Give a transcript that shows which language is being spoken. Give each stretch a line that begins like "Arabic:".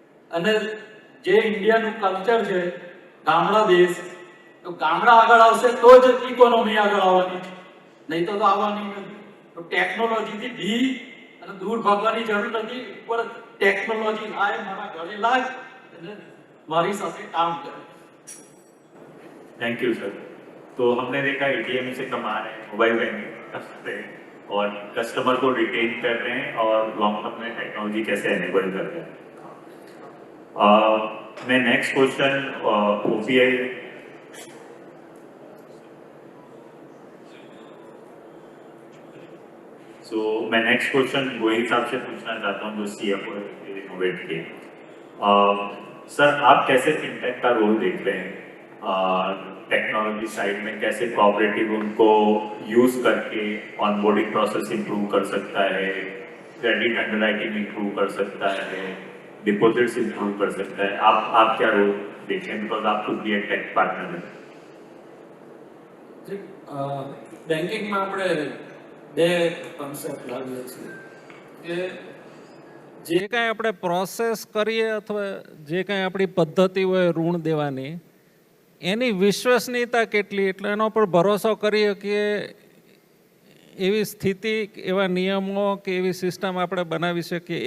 Gujarati: અને જે ઇન્ડિયાનું કલ્ચર છે ગામડા દેશ, તો ગામડા આગળ આવશે તો જ ઇકોનોમી આગળ આવવાની, નહીં તો આવવાની નથી. તો ટેકનોલોજીથી ધી અને દૂર ભાગવાની જરૂર નથી, પણ ટેકનોલોજી આય મારા ગળે લાગ અને મારી સાથે
Hindi: काम करे. Thank you sir. तो हमने देखा एटीएम से कमा रहे हैं, मोबाइल बैंकिंग कर सकते हैं और कस्टमर को रिटेन कर रहे हैं और लॉन्ग टर्म में टेक्नोलॉजी कैसे एनेबल कर रहे हैं. मैं नेक्स्ट क्वेश्चन ओपीआई मैं नेक्स्ट क्वेश्चन वही हिसाब से पूछना चाहता हूँ जो सीएफओ इनोवेट किए. सर आप कैसे फिनटेक का रोल देख रहे हैं टेक्नोलॉजी साइड में? कैसे कोऑपरेटिव उनको यूज करके ऑनबोर्डिंग प्रोसेस इंप्रूव कर सकता है, क्रेडिट अंडरराइटिंग इंप्रूव कर सकता है, डिपॉजिट्स इंप्रूव कर सकता है? आप क्या रोल देखें, बिकॉज आप खुद भी एक टेक पार्टनर हैं.
Gujarati: બેન્કિંગમાં આપણે બે કોન્સેપ્ટ લાવીએ છીએ કે જે કાંઈ આપણે પ્રોસેસ કરીએ અથવા જે કાંઈ આપણી પદ્ધતિ હોય ઋણ દેવાની, એની વિશ્વસનીયતા કેટલી, એટલે એના પર ભરોસો કરી શકીએ એવી સ્થિતિ, એવા નિયમો કે એવી સિસ્ટમ આપણે બનાવી શકીએ.